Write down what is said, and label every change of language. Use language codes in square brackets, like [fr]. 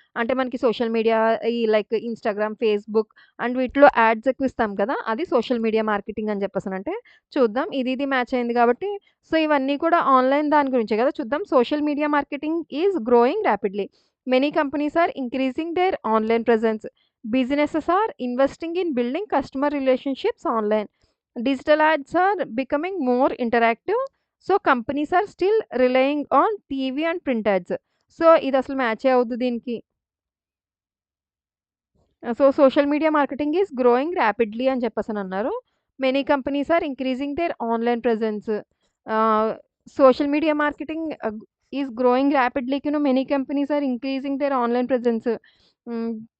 [te] అంటే మనకి social media ఈ లైక్ ఇన్‌స్టాగ్రామ్, ఫేస్‌బుక్ అండ్ వీటిలో యాడ్స్ ఎక్కువ ఇస్తాం కదా! అది సోషల్ మీడియా మార్కెటింగ్ అని చెప్పేసనంటే చూద్దాం. ఇది మ్యాచ్ అయింది కాబట్టి సో, ఇవన్నీ కూడా ఆన్‌లైన్ దాని గురించే కదా! చూద్దాం. [en] Social media marketing is growing rapidly. Many companies are increasing their online presence. Businesses are investing in building customer relationships online. Digital ads are becoming more interactive. So companies are still relying on TV and print ads. [te] So ఇది అసలు మ్యాచే అవుద్ది దీనికి. [en] so social media marketing is growing rapidly [te] అని చెప్పేసనన్నారు. [en] Many companies are increasing their online presence. Social media marketing is growing ర్యాపిడ్లీకిను many companies are increasing their online presence. Hmm.